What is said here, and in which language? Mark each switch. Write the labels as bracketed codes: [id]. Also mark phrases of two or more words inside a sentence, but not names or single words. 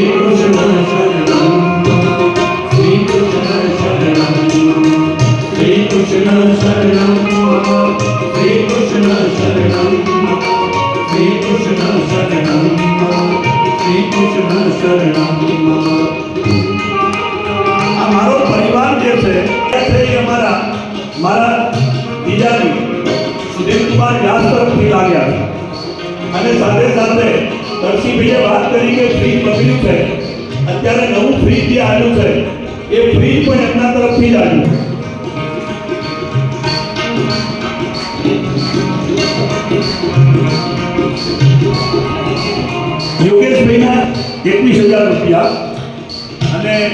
[sa] कृष्ण शरणं श्री कृष्ण शरणं श्री कृष्ण शरणं श्री कृष्ण शरणं श्री कृष्ण शरणं श्री कृष्ण शरणं [hi] हमारो परिवार जैसे ये हमारा बीजानी सुधीर कुमार व्यास [gu] तरफથી લાગ્યા અને સાથે સાથે તરસીભાઈએ વાત કરી કે ફ્રીજ બગડ્યું છે અત્યારે નવું ફ્રીજ જે આવ્યું છે એ ફ્રીજ પણ એમના તરફથી જ આવ્યું યોગેશભાઈના 21,000 રૂપિયા અને